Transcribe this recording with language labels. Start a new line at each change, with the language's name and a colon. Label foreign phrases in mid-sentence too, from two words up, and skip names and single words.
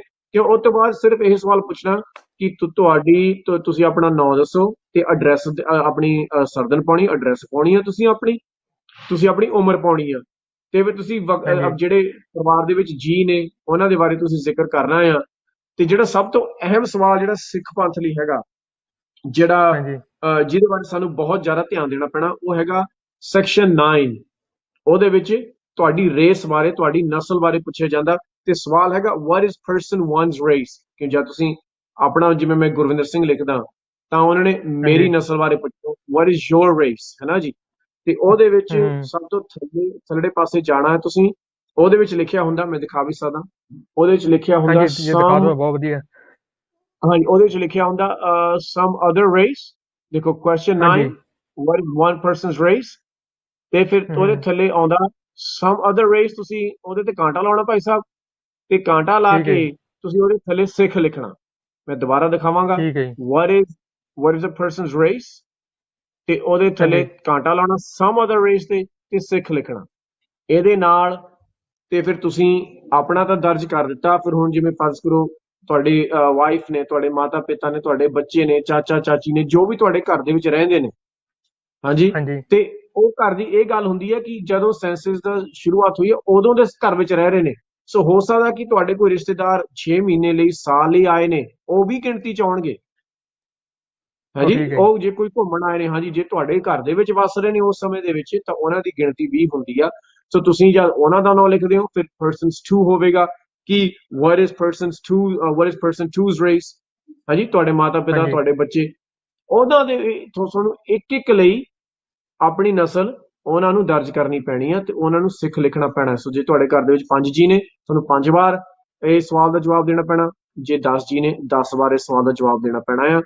Punjabi: ਕਿ ਉਸ ਤੋਂ ਬਾਅਦ ਸਿਰਫ ਇਹ ਸਵਾਲ ਪੁੱਛਣਾ ਕਿ ਤੁਸੀਂ ਆਪਣਾ ਨਾਂ ਦੱਸੋ ਤੇ ਐਡਰੈਸ, ਆਪਣੀ ਸਰਦਨ ਪਾਉਣੀ, ਐਡਰੈਸ ਪਾਉਣੀ ਆ, ਤੁਸੀਂ ਆਪਣੀ ਉਮਰ ਪਾਉਣੀ ਆ, ਤੇ ਫਿਰ ਤੁਸੀਂ ਜਿਹੜੇ ਪਰਿਵਾਰ ਦੇ ਵਿੱਚ ਜੀ ਨੇ ਉਹਨਾਂ ਦੇ ਬਾਰੇ ਤੁਸੀਂ ਜ਼ਿਕਰ ਕਰਨਾ ਆ। ਤੇ ਜਿਹੜਾ ਸਭ ਤੋਂ ਅਹਿਮ ਸਵਾਲ ਜਿਹੜਾ ਸਿੱਖ ਪੰਥ ਲਈ ਹੈਗਾ, ਜਿਹਦੇ ਬਾਰੇ ਸਾਨੂੰ ਬਹੁਤ ਜ਼ਿਆਦਾ ਧਿਆਨ ਦੇਣਾ ਪੈਣਾ, ਉਹ ਹੈਗਾ ਸੈਕਸ਼ਨ 9। ਉਹਦੇ ਵਿੱਚ ਤੁਹਾਡੀ ਰੇਸ ਬਾਰੇ, ਤੁਹਾਡੀ ਨਸਲ ਬਾਰੇ ਪੁੱਛਿਆ ਜਾਂਦਾ, ਤੇ ਸਵਾਲ ਹੈਗਾ
English: what is person one's race।
Punjabi: ਕਿ ਜਦ ਤੁਸੀਂ ਆਪਣਾ, ਜਿਵੇਂ ਮੈਂ ਗੁਰਵਿੰਦਰ ਸਿੰਘ ਲਿਖਦਾ ਤਾਂ ਉਹਨਾਂ ਨੇ ਮੇਰੀ ਨਸਲ ਬਾਰੇ ਪੁੱਛਿਆ
English: what is your race,
Punjabi: ਹੈ ਨਾ ਜੀ। ਤੇ ਉਹਦੇ ਵਿੱਚ ਸਭ ਤੋਂ ਥੱਲੇ ਪਾਸੇ ਜਾਣਾ ਹੈ ਤੁਸੀਂ, ਉਹਦੇ ਵਿੱਚ ਲਿਖਿਆ ਹੁੰਦਾ, ਮੈਂ ਦਿਖਾ ਵੀ ਸਕਦਾ, ਉਹਦੇ ਵਿੱਚ ਲਿਖਿਆ ਹੁੰਦਾ ਹਾਂਜੀ, ਉਹਦੇ ਵਿੱਚ ਲਿਖਿਆ ਹੁੰਦਾ
English: some other race। ਦੇਖੋ question 9, what is one person's race,
Punjabi: ਤੇ ਫਿਰ ਉਹਦੇ ਥੱਲੇ ਆਉਂਦਾ
English: some other race,
Punjabi: ਤੁਸੀਂ ਉਹਦੇ ਤੇ ਕਾਂਟਾ ਲਾਉਣਾ ਭਾਈ ਸਾਹਿਬ, ਤੇ ਕਾਂਟਾ ਲਾ ਠੀਕ ਹੈ ਕੇ ਜੀ, ਤੁਸੀਂ ਉਹਦੇ ਥੱਲੇ ਸਿੱਖ ਲਿਖਣਾ। ਮੈਂ ਦੁਬਾਰਾ ਦਿਖਾਵਾਂਗਾ, ਠੀਕ ਹੈ ਜੀ,
English: what is a person's race,
Punjabi: ਤੇ ਉਹਦੇ ਥੱਲੇ ਹਾਂਜੀ, ਕਾਂਟਾ ਲਾਉਣਾ
English: some other race
Punjabi: ਤੇ ਸਿੱਖ ਲਿਖਣਾ। ਇਹਦੇ ਨਾਲ ਤੇ ਫਿਰ ਤੁਸੀਂ ਆਪਣਾ ਤਾਂ ਦਰਜ ਕਰ ਦਿੱਤਾ। ਫਿਰ ਹੁਣ ਜਿਵੇਂ ਫਰਜ਼ ਕਰੋ ਤੁਹਾਡੀ ਵਾਈਫ ਨੇ, ਤੁਹਾਡੇ ਮਾਤਾ ਪਿਤਾ ਨੇ, ਤੁਹਾਡੇ ਬੱਚੇ ਨੇ, ਚਾਚਾ ਚਾਚੀ ਨੇ, ਜੋ ਵੀ ਤੁਹਾਡੇ ਘਰ ਦੇ ਵਿੱਚ ਰਹਿੰਦੇ ਨੇ, ਹਾਂਜੀ, ਹਾਂਜੀ, ਤੇ ਉਹ ਘਰ ਦੀ ਇਹ ਗੱਲ ਹੁੰਦੀ ਹੈ ਕਿ ਜਦੋਂ ਸੈਂਸਸ ਦਾ ਸ਼ੁਰੂਆਤ ਹੋਈ ਹੈ ਉਦੋਂ ਦੇ ਘਰ ਵਿੱਚ ਰਹਿ ਰਹੇ ਨੇ। ਸੋ ਹੋ ਸਕਦਾ ਕਿ ਤੁਹਾਡੇ ਕੋਈ ਰਿਸ਼ਤੇਦਾਰ 6 ਮਹੀਨੇ ਲਈ, ਸਾਲ ਲਈ ਆਏ ਨੇ, ਉਹ ਵੀ ਗਿਣਤੀ ਚ ਆਉਣਗੇ। ਉਹ ਹਾਂਜੀ, ਠੀਕ ਹੈ ਜੀ, ਉਹ ਜੇ ਕੋਈ ਘੁੰਮਣ ਆਏ ਨੇ, ਹਾਂਜੀ, ਜੇ ਤੁਹਾਡੇ ਘਰ ਦੇ ਵਿੱਚ ਵੱਸ ਰਹੇ ਨੇ ਉਸ ਸਮੇਂ ਦੇ ਵਿੱਚ, ਤਾਂ ਉਹਨਾਂ ਦੀ ਗਿਣਤੀ 20 ਹੁੰਦੀ ਆ। ਸੋ ਤੁਸੀਂ ਜਦ ਉਹਨਾਂ ਦਾ ਨਾਮ ਲਿਖਦੇ ਹੋ, ਫਿਰ ਪਰਸਨਸ 2 ਹੋਵੇਗਾ ਕਿ
English: what is person 2's race,
Punjabi: ਹਾਂਜੀ, ਤੁਹਾਡੇ ਮਾਤਾ ਪਿਤਾ, ਹਾਂਜੀ, ਤੁਹਾਡੇ ਬੱਚੇ, ਉਹਨਾਂ ਦੇ ਤੁਹਾਨੂੰ ਇੱਕ ਇੱਕ ਲਈ ਆਪਣੀ ਨਸਲ ਉਹਨਾਂ ਨੂੰ ਦਰਜ ਕਰਨੀ ਪੈਣੀ ਆ ਤੇ ਉਹਨਾਂ ਨੂੰ ਸਿੱਖ ਲਿਖਣਾ ਪੈਣਾ। ਸੋ ਜੇ ਤੁਹਾਡੇ ਘਰ ਦੇ ਵਿੱਚ 5 ਜੀ ਨੇ, ਤੁਹਾਨੂੰ 5 ਵਾਰ ਇਹ ਸਵਾਲ ਦਾ ਜਵਾਬ ਦੇਣਾ ਪੈਣਾ। ਜੇ 10 ਜੀ ਨੇ, 10 ਵਾਰ ਇਸ ਸਵਾਲ ਦਾ ਜਵਾਬ ਦੇਣਾ ਪੈਣਾ ਆ।